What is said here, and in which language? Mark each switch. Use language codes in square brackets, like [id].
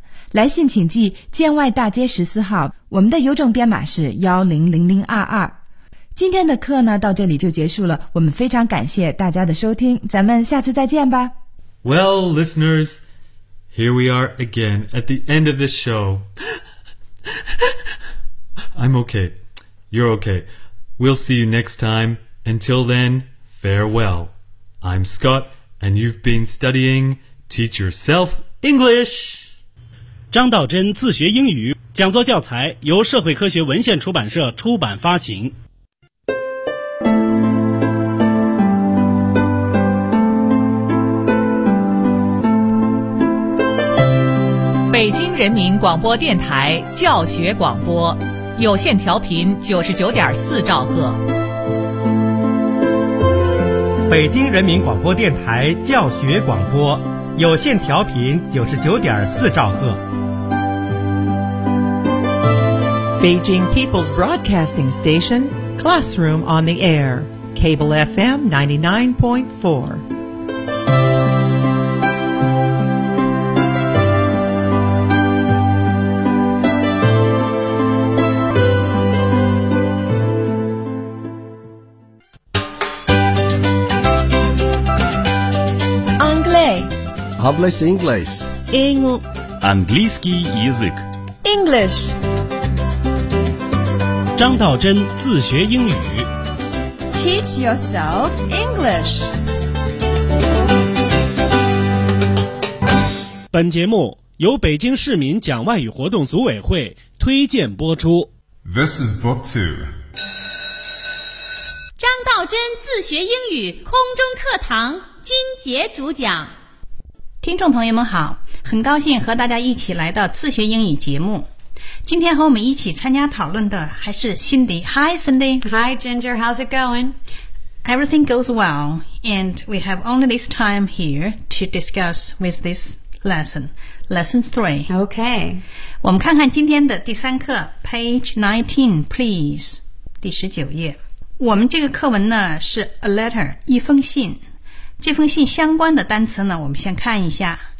[zh] 来信请寄建外大街14号，我们的邮政编码是100022。今天的课呢，到这里就结束了。我们非常感谢大家的收听，咱们下次再见吧。 [en] Well, listeners, here we are again at the end of the show. I'm okay. You're okay. We'll see you next time. Until then, farewell. I'm Scott, and you've been studying Teach Yourself English. [zh] 张道真自学英语讲座教材由社会科学文献出版社出版发行。北京人民广播电台教学广播。有线调频99.4兆赫，北京人民广播电台教学广播，有线调频99.4兆赫。 [en] Beijing People's Broadcasting Station, Classroom on the Air, Cable FM 99.4 Publish English. [ru] английский язык. [en] English. [zh] 张道真自学英语。 [en] Teach yourself English. [zh] 本节目由北京市民讲外语活动组委会推荐播出。 [en] This is book two. [zh] 张道真自学英语空中课堂金杰主讲。听众朋友们好，很高兴和大家一起来到自学英语节目。今天和我们一起参加讨论的还是 Cindy. [en] Hi, Cindy. Hi, Ginger. How's it going? Everything goes well, and we have only this time here to discuss with this lesson. Lesson 3. Okay. [zh] 我们看看今天的第三课 [en] Page 19, please. [zh] 第十九页。我们这个课文呢是 [en] a letter, [zh] 一封信。这封信相关的单词呢我们先看一下。